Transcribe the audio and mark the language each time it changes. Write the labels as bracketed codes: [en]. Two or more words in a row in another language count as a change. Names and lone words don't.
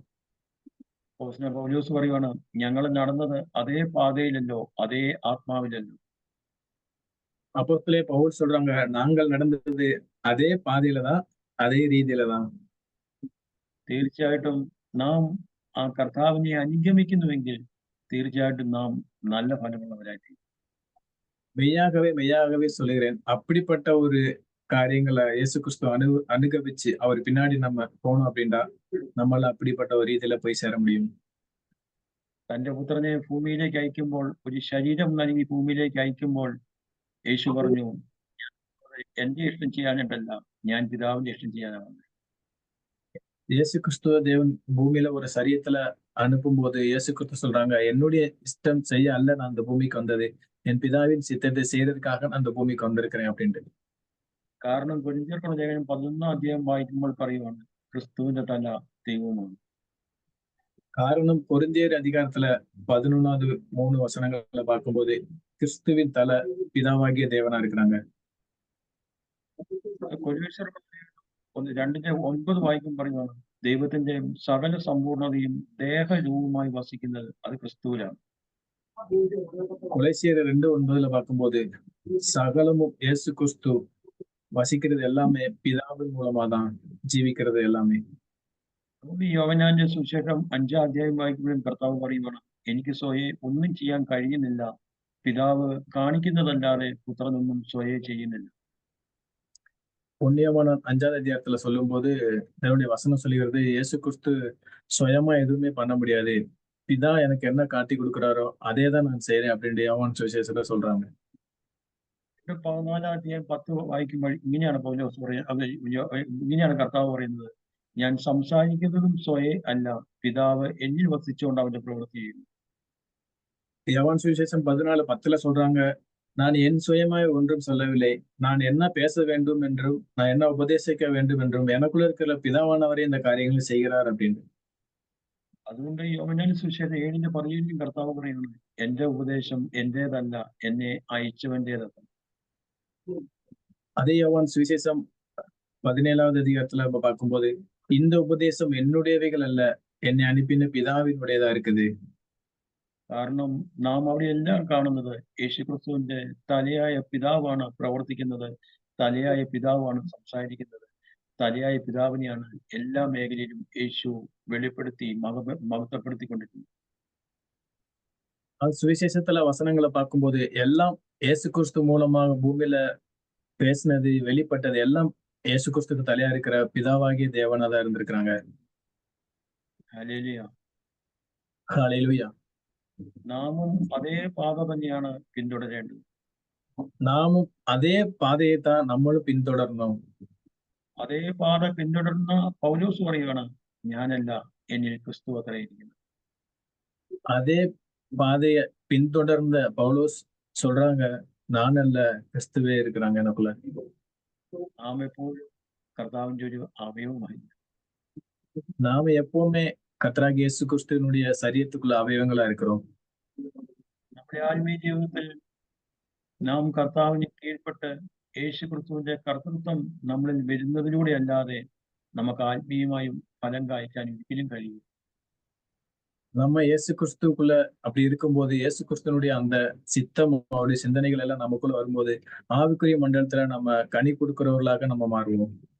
[ml] അപ്പോസ്തലൻ പൗലോസ് പറയുവാണ്, ഞങ്ങൾ നടന്നത് അതേ പാതയിലല്ലോ, അതേ ആത്മാവിലല്ലോ. [ta] அப்போஸ்தலன் பவுல் சொல்றாங்க, நாங்கள் நடந்தது அதே பாதையில தான், அதே ரீதியில தான். [ml] തീർച്ചയായിട്ടും നാം ആ കർത്താവിനെ അനുഗമിക്കുന്നുവെങ്കിൽ തീർച്ചയായിട്ടും നാം നല്ല ഫലമുള്ളവരായിരിക്കും. [ta] மெய்யாகவே மெய்யாகவே சொல்லுகிறேன், அப்படிப்பட்ட ஒரு காரியங்களை இயேசு கிறிஸ்து அனுகவிச்சு அவர் பின்னாடி நம்ம போனோம் அப்படின்னா நம்மளால அப்படிப்பட்ட ஒரு ரீதியில போய் சேர முடியும். [ml] തന്റെ പുത്രനെ ഭൂമിയിലേക്ക് അയക്കുമ്പോൾ, ഒരു ശരീരം നൽകി ഭൂമിയിലേക്ക് അയക്കുമ്പോൾ യേശു പറഞ്ഞു, എന്റെ ഇഷ്ടം ചെയ്യാനായിട്ടല്ല, ഞാൻ പിതാവിന്റെ ഇഷ്ടം ചെയ്യാനാണ്. [ta] இயேசு கிறிஸ்துவ தேவன் பூமியில ஒரு சரீரத்துல அனுப்பும் போது இயேசு கிறிஸ்து சொல்றாங்க, என்னுடைய இஷ்டம் செய்ய அல்ல நான் அந்த பூமிக்கு வந்தது, என் பிதாவின் சித்தத்தை செய்யறதுக்காக நான் அந்த பூமிக்கு வந்திருக்கிறேன் அப்படின்ட்டு. [ml] കാരണം കൊരിന്ത്യർക്കുള്ള ലേഖനം 11 അധ്യായം വായിക്കുമ്പോൾ പറയുവാണ്, ക്രിസ്തുവിന്റെ തല ദൈവമാണ്. [ta] காரணம் கொரிந்தியர் அதிகாரத்துல 11வது 3 வசனங்களை பார்க்கும்போது கிறிஸ்துவின் தல பிதாவாகிய தேவனா இருக்கிறாங்க. [ml] കൊരിന്ത്യർക്കുള്ള ലേഖനം 2:9 വായിക്കുമ്പോൾ പറയുവാണ്, ദൈവത്തിന്റെ സകല സമ്പൂർണതയും ദേഹരൂപമായി വസിക്കുന്നത് അത് ക്രിസ്തുവിലാണ്. [ta] கொலைசியர் 2:9 பார்க்கும்போது சகலமும் இயேசு கிறிஸ்து வசிக்கிறது எல்லாமே பிதாவின் மூலமா தான் ஜீவிக்கிறது எல்லாமே. [ml] അതുകൊണ്ട് യോഹന്നാന്റെ സുവിശേഷം 5 അധ്യായം വായിക്കുമ്പോഴും കർത്താവ് പറയുവാണ്, എനിക്ക് സ്വയെ ഒന്നും ചെയ്യാൻ കഴിയുന്നില്ല, പിതാവ് കാണിക്കുന്നതല്ലാതെ പുത്രനൊന്നും സ്വയെ ചെയ്യുന്നില്ല. [ta] புண்ணியமான 5வது அதிகாரத்துல சொல்லும் போது தேவனுடைய வசனம் சொல்லுகிறது, இயேசு கிறிஸ்து சுயமா எதுவுமே பண்ண முடியாது, பிதா எனக்கு என்ன காட்டி கொடுக்கிறாரோ அதே தான் நான் செய்யறேன் அப்படின்ட்டு யோவான் சுவிசேஷத்துல சொல்றாங்க. [ml] 14 അധ്യായം 10 വായിക്കുമ്പോൾ ഇങ്ങനെയാണ് പൗലോസ് പറയുന്നത്, ഇങ്ങനെയാണ് കർത്താവ് പറയുന്നത്, ഞാൻ സംസാരിക്കുന്നതും സ്വയെ അല്ല, പിതാവ് എന്നിൽ വസിച്ചുകൊണ്ട് അവന്റെ പ്രവൃത്തി ചെയ്യുന്നു. [ta] யோவான் சுவிசேஷம் 14:10 சொல்றாங்க, நான் என் சுயமாய் ஒன்றும் சொல்லவில்லை, நான் என்ன பேச வேண்டும் என்றும் நான் என்ன உபதேசிக்க வேண்டும் என்றும் எனக்குள்ள இருக்கிற பிதாவானவரே இந்த காரியங்களை செய்கிறார் அப்படின்னு. [ml] അതുകൊണ്ട് യോഹന്നാന്റെ സുവിശേഷം 7:17 കർത്താവ് പറയുന്നത്, എന്റെ ഉപദേശം എന്റേതല്ല, എന്നെ അയച്ചവന്റേതല്ല. [ta] அதே யோவான் சுவிசேஷம் 17வது அதிகாரத்துல நம்ம பார்க்கும்போது, இந்த உபதேசம் என்னுடையவைகள் அல்ல, என்னை அனுப்பின பிதாவினுடையதா இருக்குது. [ml] കാരണം നാം അവിടെ എല്ലാം കാണുന്നത് യേശുക്രിസ്തുവിന്റെ തലയായ പിതാവാണ് പ്രവർത്തിക്കുന്നത്, തലയായ പിതാവാണ് സംസാരിക്കുന്നത്, തലയായ പിതാവിനെയാണ് എല്ലാ മേഖലയിലും യേശു വെളിപ്പെടുത്തി മഹത്വപ്പെടുത്തിക്കൊണ്ടിരിക്കുന്നത്. [ta] அது சுவிசேஷத்துல வசனங்களை பார்க்கும்போது எல்லாம் இயேசு கிறிஸ்து மூலமாக பூமியில பேசினது வெளிப்பட்டது எல்லாம் இயேசு கிறிஸ்துக்கு தலையா இருக்கிற பிதாவாகிய தேவனா தான் இருந்திருக்கிறாங்க. [ml] ഹല്ലേലൂയ. [ta] ஹல்லேலூயா. [ml] നാമും അതേ പാത തന്നെയാണ് പിന്തുടരേണ്ടത്. [ta] நாமும் அதே பாதையை தான் நம்மளும் பின்தொடரணும். [ml] അതേ പാത പിന്തുടർന്ന പൗലോസ് പറയുകയാണ്, ഞാനല്ല, എന്നിൽ ക്രിസ്തു അത്രയിരിക്കുന്നു. [ta] அதே பாதையை பின்தொடர்ந்த பவுலோஸ் சொல்றாங்க, நான் அல்ல கிறிஸ்துவே இருக்கிறாங்க எனக்குள்ள. [ml] നാം എപ്പോഴും കർത്താവിന്റെ ഒരു അവയവമായി. [ta] நாம எப்பவுமே கர்த்தராகிய இயேசு கிறிஸ்துவினுடைய சரீரத்துக்குள்ள அவயவங்களா இருக்கிறோம். [ml] നമ്മുടെ ആത്മീയ ജീവിതത്തിൽ നാം കർത്താവിന് കീഴ്പ്പെട്ട് യേശു ക്രിസ്തുവിന്റെ കർത്തൃത്വം നമ്മളിൽ വരുന്നതിലൂടെ അല്ലാതെ നമുക്ക് ആത്മീയമായും ഫലം കായ്ക്കാൻ ഒരിക്കലും കഴിയും. [ta] நம்ம இயேசு கிறிஸ்துக்குள்ள அப்படி இருக்கும்போது இயேசு கிறிஸ்துவனுடைய அந்த சித்தம் அவருடைய சிந்தனைகள் எல்லாம் நமக்குள்ள வரும்போது ஆவிக்குரிய மண்டலத்துல நம்ம கனி கொடுக்கிறவர்களாக நம்ம மாறுவோம்.